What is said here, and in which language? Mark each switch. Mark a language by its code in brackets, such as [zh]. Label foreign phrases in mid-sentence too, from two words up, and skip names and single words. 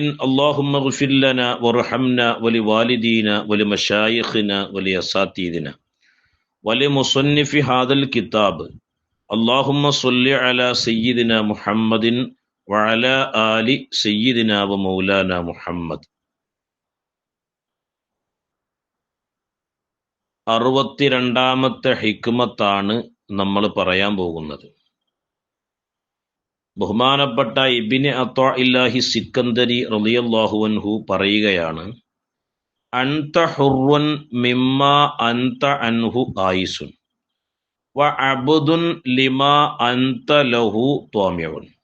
[ar] اللهم اغفر لنا وارحمنا ولوالدينا ولمشايخنا ولأساتذتنا ولمصنف هذا الكتاب. اللهم صل على سيدنا محمد وعلى آل سيدنا ومولانا محمد. [ml] 62ാമത്തെ ഹിക്മത്താണ് നമ്മൾ പറയാൻ പോകുന്നത്. ബഹുമാനപ്പെട്ട ഇബ്നു അത്താഇല്ലാഹി സിക്കന്ദരി [ar] رضي الله عنه [ml] പറയുകയാണ്, [ar] أنت حر مما أنت عنه آيس وعبد لما أنت له طامع.